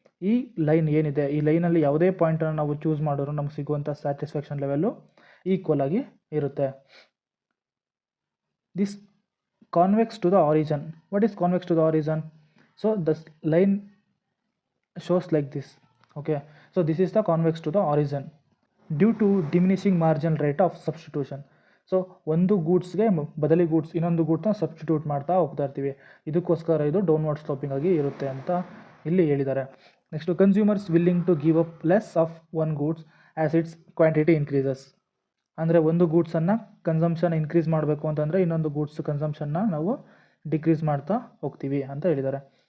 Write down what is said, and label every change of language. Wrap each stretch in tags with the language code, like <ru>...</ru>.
<kn>ಈ ಲೈನ್ ಏನಿದೆ, ಈ ಲೈನಲ್ಲಿ ಯಾವುದೇ ಪಾಯಿಂಟನ್ನು ನಾವು ಚೂಸ್ ಮಾಡಿದ್ರು ನಮ್ಗೆ ಸಿಗುವಂಥ ಸ್ಯಾಟಿಸ್ಫ್ಯಾಕ್ಷನ್ ಲೆವೆಲ್ಲು ಈಕ್ವಲ್ ಆಗಿ ಇರುತ್ತೆ.</kn> <en>This convex to the origin. What is convex to the origin? So the line shows like this. Okay, so this is the convex to the origin due to diminishing marginal rate of substitution.</en> <kn>So ಒಂದು ಗೂಡ್ಸ್ಗೆ ಬದಲಿ goods ಇನ್ನೊಂದು ಗೂಡ್ಸ್ನ substitute ಮಾಡ್ತಾ ಹೋಗ್ತಾ ಇರ್ತೀವಿ. ಇದಕ್ಕೋಸ್ಕರ ಇದು downward sloping ಆಗಿ ಇರುತ್ತೆ ಅಂತ ಇಲ್ಲಿ ಹೇಳಿದ್ದಾರೆ.</kn> <en>Next consumers willing to give up less of one goods as its quantity increases.</en> <kn>ಅಂದರೆ ಒಂದು ಗೂಡ್ಸನ್ನು ಕನ್ಸಂಪ್ಷನ್ ಇನ್ಕ್ರೀಸ್ ಮಾಡಬೇಕು ಅಂತಂದರೆ ಇನ್ನೊಂದು ಗೂಡ್ಸ್ ಕನ್ಸಂಪ್ಷನ್ನ ನಾವು ಡಿಕ್ರೀಸ್ ಮಾಡ್ತಾ ಹೋಗ್ತೀವಿ ಅಂತ ಹೇಳಿದ್ದಾರೆ.</kn>